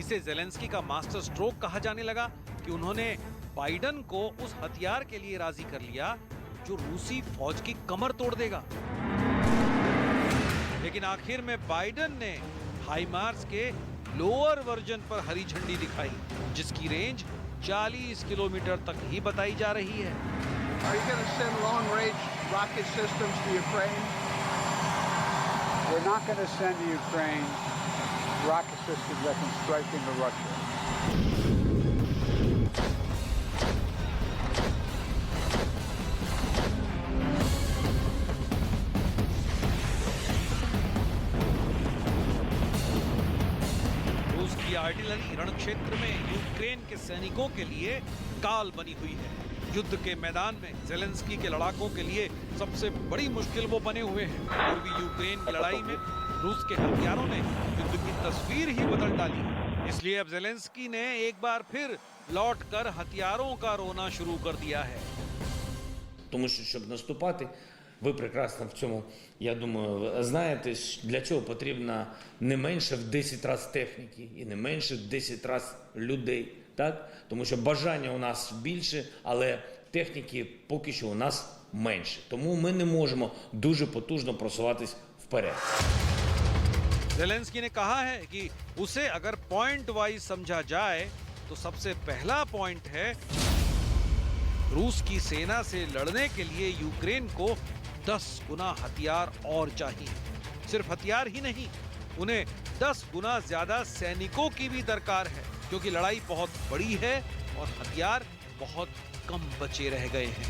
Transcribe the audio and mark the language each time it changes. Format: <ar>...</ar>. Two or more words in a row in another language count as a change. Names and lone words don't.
<hi>इसे जेलेंस्की का</hi> <en>master stroke</en> <hi>कहा जाने लगा कि उन्होंने बाइडन को उस हथियार के लिए राजी कर लिया जो रूसी फौज की कमर तोड़ देगा। लेकिन आखिर में बाइडन ने हाइमार्स के</hi> <en>lower version</en> <hi>पर हरी झंडी दिखाई, जिसकी रेंज 40 किलोमीटर तक ही बताई जा रही है।</hi> <en>Are you going to send long-range rocket systems to Ukraine? We're not going to send to Ukraine rocket systems that can strike into Russia.</en> <hi>रूस की आर्टिलरी रण क्षेत्र में यूक्रेन के सैनिकों के लिए काल बनी हुई है। युद्ध के मैदान में ज़ेलेंस्की के लड़ाकों के लिए सबसे बड़ी मुश्किल वो बने हुए हैं। पूर्वी यूक्रेन की लड़ाई में रूस के हथियारों ने युद्ध की तस्वीर ही बदल डाली। इसलिए अब ज़ेलेंस्की ने एक बार फिर लौटकर हथियारों का रोना शुरू कर दिया है।</hi> <uk>Тому що, щоб наступати, ви прекрасно в цьому, я думаю, знаєте, для чого потрібно не менше в 10 разів техніки і не менше в 10 разів людей. Так? Тому що бажання у нас більше, але техніки поки що у нас менше. Тому ми не можемо дуже потужно просуватись вперед.</uk> <hi>ज़ेलेंस्की ने कहा है कि उसे अगर</hi> <en>point wise</en> <hi>समझा जाए तो सबसे पहला पॉइंट है रूस की सेना से लड़ने के लिए यूक्रेन को 10 गुना हथियार और चाहिए। सिर्फ हथियार ही नहीं, उन्हें 10 गुना ज्यादा सैनिकों की भी दरकार है, क्योंकि लड़ाई बहुत बड़ी है और हथियार बहुत कम बचे रह गए हैं।</hi>